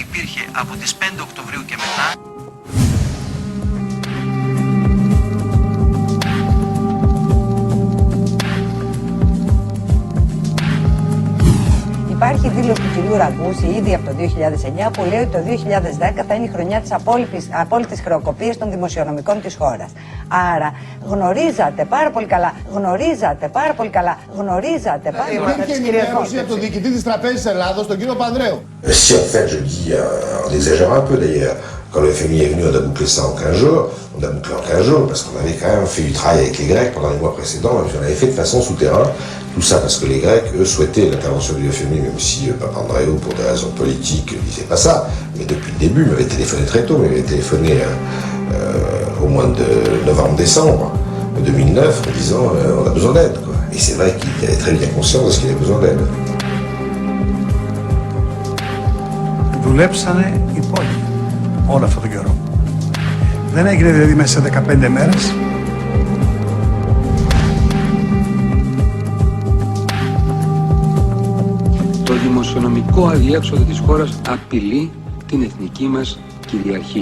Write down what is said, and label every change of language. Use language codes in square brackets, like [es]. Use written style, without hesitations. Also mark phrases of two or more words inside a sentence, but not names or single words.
[el] Υπάρχει δήλωση του κυρίου Ραγκούση ήδη από το 2009 που λέει ότι το 2010 θα είναι η χρονιά της απόλυτης χρεοκοπίας των δημοσιονομικών της χώρας. Άρα γνωρίζατε πάρα πολύ καλά. Υπήρχε ενημέρωση από τον διοικητή της Τραπέζης Ελλάδος, τον κύριο Πανδρέου. [fr] Si en fait, je dis, on exagère un peu d'ailleurs. Quand le FMI est venu, on a bouclé ça en 15 jours. On a bouclé en 15 jours parce qu'on avait quand même fait du travail avec les Grecs pendant les mois précédents. Et puis on avait fait de façon souterrain. Tout ça parce que les Grecs, eux, souhaitaient l'intervention du FMI, même si Papandreou, pour des raisons politiques, ne disait pas ça. Mais depuis le début, il m'avait téléphoné très tôt. Il m'avait téléphoné au mois de novembre-décembre 2009 en disant on a besoin d'aide. Et c'est vrai qu'il avait très bien conscience de ce qu'il avait besoin d'aide. [el] δουλέψανε υπόγεια όλο αυτόν τον καιρό. Δεν έγινε δηλαδή μέσα σε 15 μέρες. Το δημοσιονομικό αδιέξοδο της χώρας απειλεί την εθνική μας κυριαρχία.